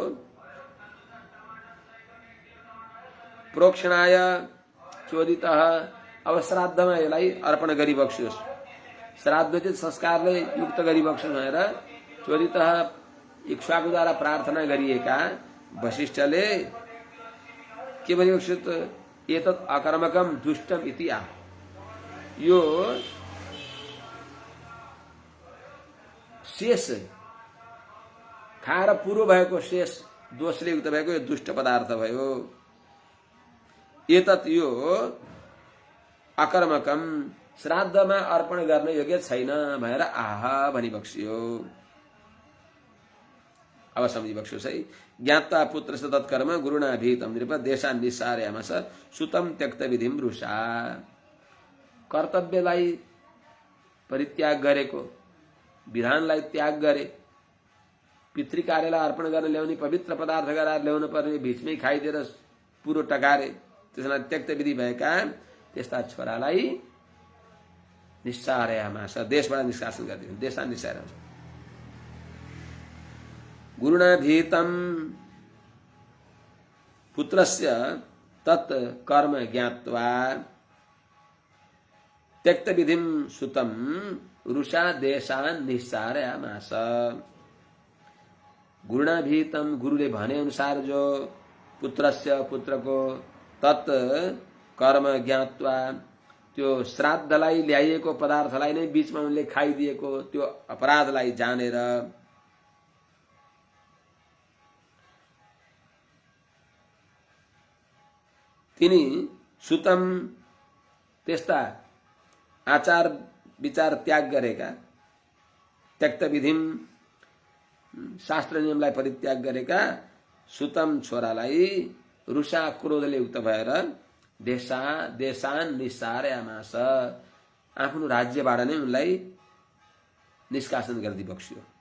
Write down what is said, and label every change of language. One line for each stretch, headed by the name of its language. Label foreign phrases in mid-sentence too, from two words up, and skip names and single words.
Sanskrit: प्रोक्षणाय चोदितः
Nepali: अब श्राद्धमा यसलाई अर्पण गरिबक्स्योस्, श्राद्धोचित संस्कारले युक्त गरिबक्स्योस् भनेर चोदितः इक्ष्वाकुद्वारा प्रार्थना गरिएका वशिष्ठले के भनिबक्स्यो?
Sanskrit: एतत् अकर्मकम दुष्टम इति आ।
Nepali: यो शेष खाएर पुरो भएको शेष दोषले युक्त भएको यो दुष्ट पदार्थ भयो। एतत् यो अकर्मकम श्राद्धमा अर्पण गर्न योग्य छैन भनेर आहा भनिबक्स्यो। अब सम्झिबक्स्योस् है।
Sanskrit: ज्ञात्वा पुत्रस्य तत्कर्म गुरुणा भीतम नृप देशान् निस्सारयामास सुतम त्यक्त विधिम रुषा।
Nepali: कर्तव्यलाई परित्याग गरेको, विधानलाई त्याग गरे, पितृ कार्यलाई अर्पण गर्न ल्याउने पवित्र पदार्थ गराएर ल्याउनु पर्ने बिचमै खाइदिएर पुरो टकारे त्यसलाई त्यक्त विधि भएका त्यस्ता छोरालाई निस्सारयामास देशबाट निष्कासन गरिदिनु
Sanskrit: देशा निस्सार गुरुणा भीतम पुत्रस्य तत् कर्म ज्ञात्वा त्यक्त विधिम सुतम रुषा देशान निस्सारयामास गुरुणा भीतम
Nepali: गुरुले भने अनुसार जो पुत्रस्य पुत्रको
Sanskrit: तत् कर्म ज्ञात्वा
Nepali: त्यो श्राद्धलाई ल्याइएको पदार्थलाई नै बीचमा उनले खाइदिएको त्यो अपराधलाई जानेर तिनी सुतम त्यस्ता आचार विचार त्याग गरेका
Sanskrit: त्यक्त विधिम
Nepali: शास्त्र नियमलाई परित्याग गरेका सुतम छोरालाई रुषा क्रोधले युक्त भएर
Sanskrit: देशान निस्सारयामास
Nepali: आफ्नो राज्यबाट नै उनलाई निष्कासन गरिदिई बक्सियो।